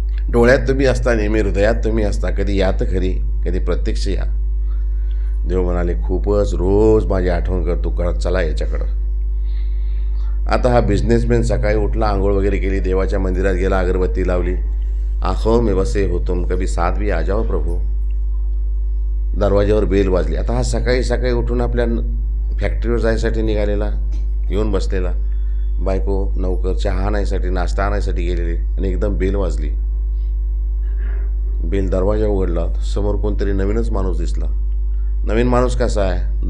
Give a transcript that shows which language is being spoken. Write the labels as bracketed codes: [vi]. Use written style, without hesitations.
[mr] डोळ्यात तुम्ही असता, नेहमी हृदयात तुम्ही असता, कधी या तर खरी, कधी प्रत्यक्ष या. देव म्हणाले, खूपच रोज माझी आठवण करतो, करत चला याच्याकडं. आता हा बिझनेसमॅन सकाळी उठला, आंघोळ वगैरे केली, देवाच्या मंदिरात गेला, अगरबत्ती लावली. [hi] आंखों में बसे हो तुम, कभी साथ भी आ जाओ प्रभू. [mr] दरवाज्यावर बेल वाजली. आता हा सकाळी सकाळी उठून आपल्या फॅक्टरीवर जायसाठी निघालेला, येऊन बसलेला. बायको नौकर चहा आणायसाठी, नाश्ता आणायसाठी गेलेली, आणि एकदम बेल वाजली. बेल दरवाजा उघडला, समोर कोणतरी नवीनच माणूस दिसला. नवीन माणूस कसा आहे?